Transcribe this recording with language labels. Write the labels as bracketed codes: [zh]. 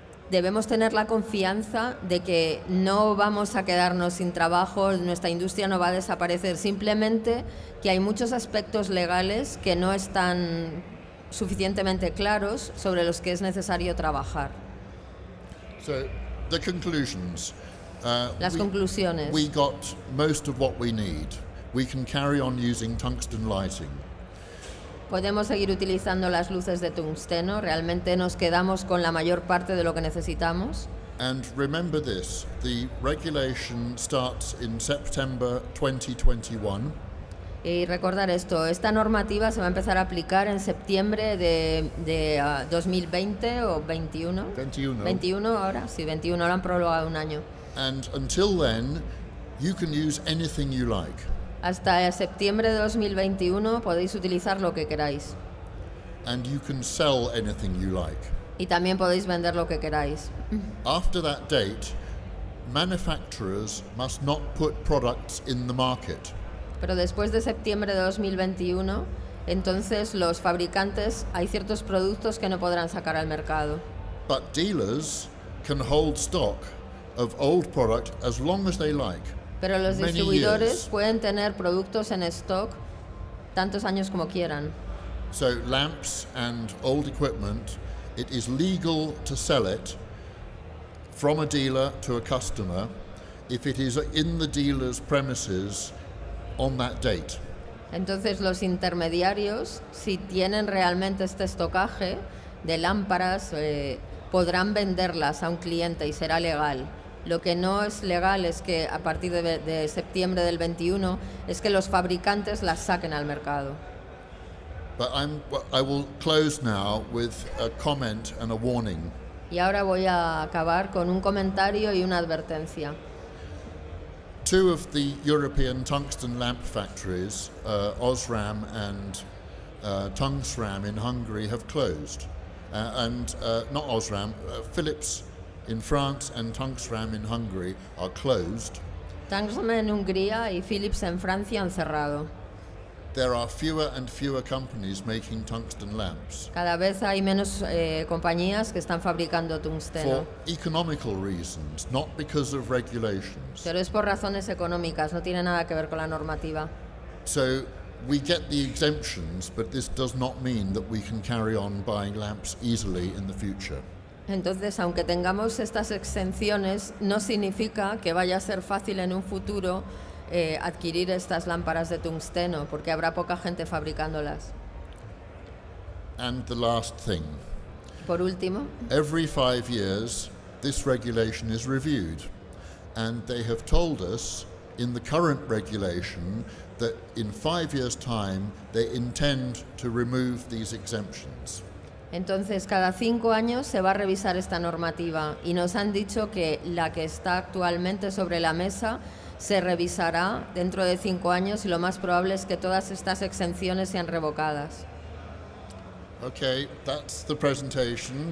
[es] debemos tener la confianza de que no vamos a quedarnos sin trabajo, nuestra industria no va a desaparecer, simplemente que hay muchos aspectos legales que no están suficientemente claros sobre los que es necesario trabajar. [en] So, the conclusions. [es] Las conclusiones. [en] We got most of what we need. We can carry on using tungsten lighting. [es] Podemos seguir utilizando las luces de tungsteno, realmente nos quedamos con la mayor parte de lo que necesitamos. [en] And remember this, the regulation starts in September 2021. [es] Y recordar esto, esta normativa se va a empezar a aplicar en septiembre de 2020 o 21. 21 ahora, sí, 21, lo han prorrogado un año. [en] And until then, you can use anything you like. [es] Hasta septiembre de 2021 podéis utilizar lo que queráis. [en] And you can sell anything you like. [es] Y también podéis vender lo que queráis. [en] After that date, manufacturers must not put products in the market. [es] Pero después de septiembre de 2021, entonces los fabricantes, hay ciertos productos que no podrán sacar al mercado. [en] But dealers can hold stock of old product as long as they like. [es] Pero los [en] Many [es] distribuidores [en] years. [es] pueden tener productos en stock tantos años como quieran. [en] So lamps and old equipment, it is legal to sell it from a dealer to a customer if it is in the dealer's premises on that date. [es] Entonces los intermediarios, si tienen realmente este estocaje de lámparas, podrán venderlas a un cliente y será legal. Lo que no es legal es que a partir de septiembre del 21 es que los fabricantes las saquen al mercado. [en] But I will close now with a comment and a warning. [es] Y ahora voy a acabar con un comentario y una advertencia. [en] Two of the European tungsten lamp factories, Osram and Tungsram in Hungary, have closed. Not Osram, Philips in France and Tungsram in Hungary are closed. [es] Tungsram en Hungría y Philips en Francia han cerrado. [en] There are fewer and fewer companies making tungsten lamps. [es] Cada vez hay menos compañías que están fabricando tungsteno. [en] For economical reasons, not because of regulations. [es] Pero es por razones económicas, no tiene nada que ver con la normativa. [en] So we get the exemptions, but this does not mean that we can carry on buying lamps easily in the future. [es] Entonces, aunque tengamos estas exenciones, no significa que vaya a ser fácil en un futuro adquirir estas lámparas de tungsteno, porque habrá poca gente fabricándolas. [en] And the last thing, [es] Por último, [en] every 5 years this regulation is reviewed, and they have told us in the current regulation that in 5 years' time they intend to remove these exemptions. [es] entonces cada 5 años se va a revisar esta normativa y nos han dicho que la que está actualmente sobre la mesa se revisará dentro de 5 años y lo más probable es que todas estas exenciones sean revocadas. [en] Okay, that's the presentation.